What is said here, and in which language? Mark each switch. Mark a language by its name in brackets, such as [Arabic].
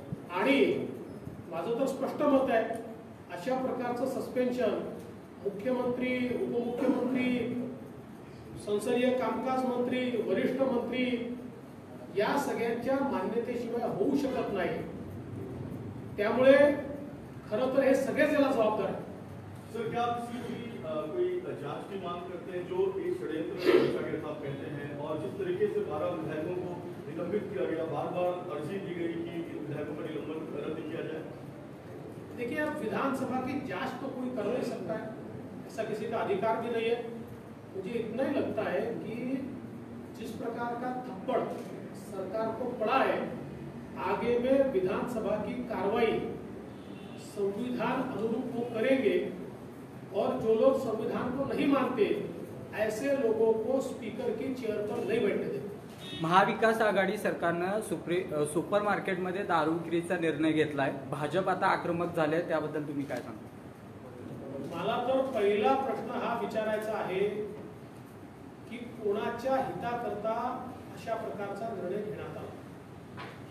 [Marathi] आणि माझं तर स्पष्ट मत आहे अशा प्रकारचं सस्पेन्शन मुख्यमंत्री, उपमुख्यमंत्री, संसदीय कामकाज मंत्री, वरिष्ठ मंत्री या सगळ्यांच्या मान्यतेशिवाय होऊ शकत नाही। त्यामुळे खरं तर हे सगळेच याला जबाबदार आहेत। [Hindi] सर, क्या आप कोई जांच की मांग करते हैं जो एक षड्यंत्र रचा गया था आप कहते हैं, और जिस तरीके से 12 विधायकों को निलंबित किया गया, बार-बार अर्जी दी गई कि विधायकों का निलंबन रद्द किया जाए? देखिए, अब विधानसभा की जांच तो कोई कर नहीं सकता है, ऐसा किसी का अधिकार भी नहीं है। मुझे इतना ही लगता है कि जिस प्रकार का थप्पड़ सरकार को पड़ा है, आगे में विधानसभा की कार्रवाई संविधान अनुरूप वो करेंगे और जो लोग संविधान को नहीं मानते ऐसे लोगों को स्पीकर की चेयर पर नहीं बैठने देते। [Marathi] महाविकास आघाडी सरकारनं सुपर मार्केटमध्ये दारू विक्रीचा निर्णय घेतलाय, भाजप आता आक्रमक झाले, त्याबद्दल तुम्ही काय सांगता? मला तर पहिला प्रश्न हा विचारायचा आहे की कोणाच्या हिताकरता अशा प्रकारचा निर्णय घेण्यात आला।